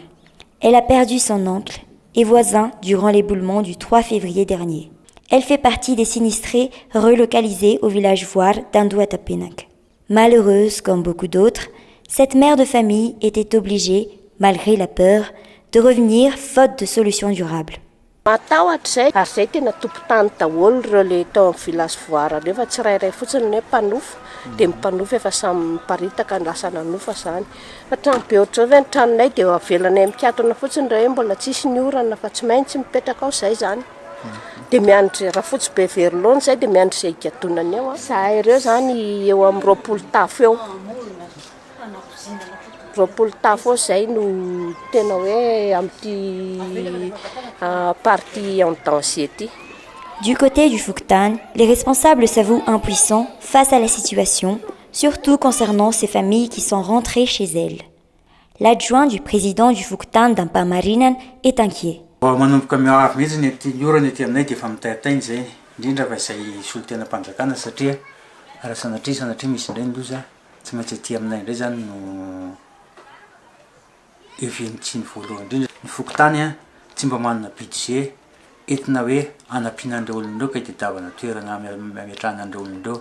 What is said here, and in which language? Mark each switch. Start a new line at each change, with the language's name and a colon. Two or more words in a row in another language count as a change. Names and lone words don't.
French: Elle a perdu son oncle et voisin durant l'éboulement du 3 février dernier. Elle fait partie des sinistrés relocalisés au village voire d'Anduatapenak. Malheureuse comme beaucoup d'autres, cette mère de famille était obligée, malgré la peur, de revenir faute de solution durable.
Malagasy: Matahotra zay ary zay tena tompon-tany daholo ireo le
French: tao amin'ny village
Malagasy: voara reo fa tsirairay fotsiny ny hoe mpanofa dia mipanofa efa samy miparitaka lasa nanofa zany. Trano be ohatr'izao ve ny tranonay dia avelanay mikatona fotsiny raha hoe mbola tsisy ny orana fa tsy maintsy mipetraka ao izay zany. Dia miandry raha fotsy be verilona zay dia miandry izay higadonany eo. Zahay ireo zany eo amin'ny 20 tafo eo. 20 tafo zay no tena hoe amin'ny
French: partie en danger
Malagasy: ty.
French: Du côté du Fouktan, les responsables s'avouent impuissants face à la situation, surtout concernant ces familles qui sont rentrées chez elles. L'adjoint du président du Fouktan d'Ampamarina est inquiet.
Malagasy: Manomboka miaro mihitsy ny ty orana ety aminay dia efa mitayatainy zay indrindra fa izay solotena mpanjakana satria raha sanatria misy indray ny loza tsy maintsy ety aminay indray zany no eventsiny voalohany indrindra. Ny Fokontany a tsy mba manana budget entina hoe anampiana an'ireo olon'ireo ka itadiavana toerana ametrahana an'ireo olon'ireo.